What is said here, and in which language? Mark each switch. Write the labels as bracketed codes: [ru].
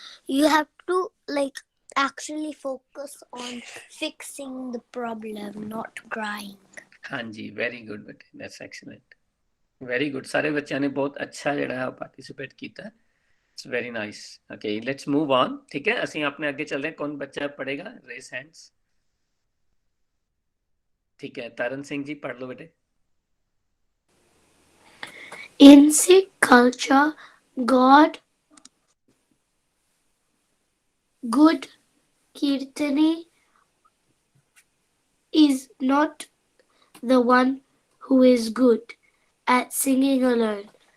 [en] You have to like actually focus on fixing the problem, not crying. ਹਾਂਜੀ, very good ਬੇਟੇ, that's excellent, very good. [pa] ਸਾਰੇ ਬੱਚਿਆਂ ਨੇ ਬਹੁਤ ਅੱਛਾ ਜਿਹੜਾ ਹੈ ਪਾਰਟਿਸਿਪੇਟ ਕੀਤਾ। [en] It's very nice. Okay, let's move on. [pa] ਠੀਕ ਹੈ, ਅਸੀਂ ਆਪਣੇ ਅੱਗੇ ਚੱਲਦੇ ਹਾਂ। ਕੌਣ ਬੱਚਾ ਪੜ੍ਹੇਗਾ? Raise hands. [hi] ठीक है, तरन सिंह जी पढ़ लो बेटे। [en] In Sikh culture, good Kirtani is not the one who is good at singing alone.